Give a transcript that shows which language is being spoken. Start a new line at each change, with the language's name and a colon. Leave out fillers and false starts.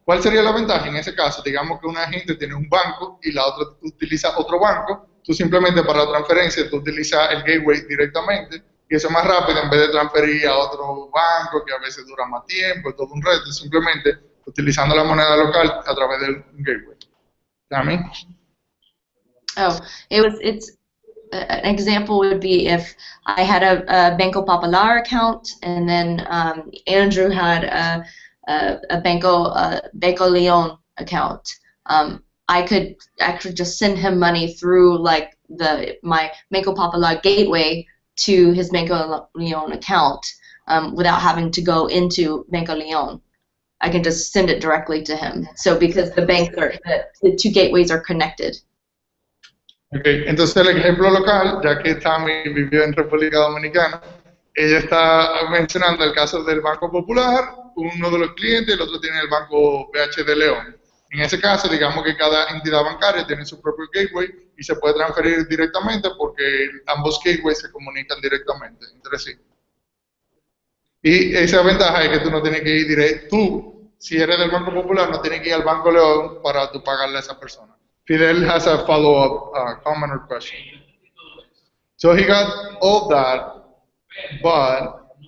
Spanish: ¿Cuál sería la ventaja en ese caso? Digamos que una gente tiene un banco y la otra utiliza otro banco, tú simplemente para la transferencia tú utilizas el gateway directamente, y eso es más rápido en vez de transferir a otro banco que a veces dura más tiempo, es todo un reto, simplemente utilizando la moneda local a través del gateway. ¿Tammy?
English: Oh, it's an example would be if I had a Banco Popular account and then Andrew had a Banco Leon account. I could actually just send him money through like my Banco Popular gateway to his Banco Leon account without having to go into Banco Leon. I can just send it directly to him. So because the two gateways are connected.
Spanish: Okay, entonces el ejemplo local, ya que Tammy vivió en República Dominicana, ella está mencionando el caso del Banco Popular, uno de los clientes, el otro tiene el Banco BH de León. En ese caso, digamos que cada entidad bancaria tiene su propio gateway y se puede transferir directamente porque ambos gateways se comunican directamente entre sí. Y esa ventaja es que tú no tienes que ir directo, tú, si eres del Banco Popular, no tienes que ir al Banco León para tú pagarle a esa persona.
English: Fidel has a follow-up comment or question. So he got all that, but...